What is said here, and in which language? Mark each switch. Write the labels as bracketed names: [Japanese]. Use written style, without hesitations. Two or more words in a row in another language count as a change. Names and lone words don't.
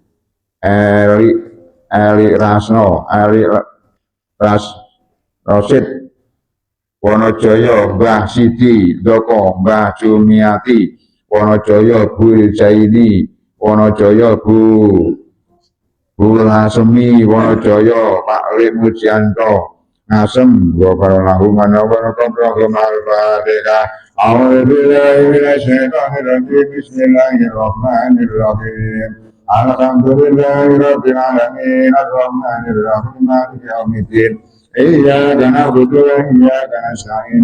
[Indonesian] Eli Rasno, Rosid, Wonojoyo, Mbah Sidi, Doko, Mbah Jumiati, Wonojoyo, Bu Jaini, Wonojoyo, Bu Lasemi, Wonojoyo, Pak Lip Mujianto, Ngasem, [Arabic] وبركاته، وبركاته، الفاتحة. أعوذ بالله من الشيطان الرجيم. بسم الله الرحمن الرحيم. الحمد لله رب العالمين. الرحمن الرحيم. مالك يوم الدين. إياك نعبد وإياك نستعين.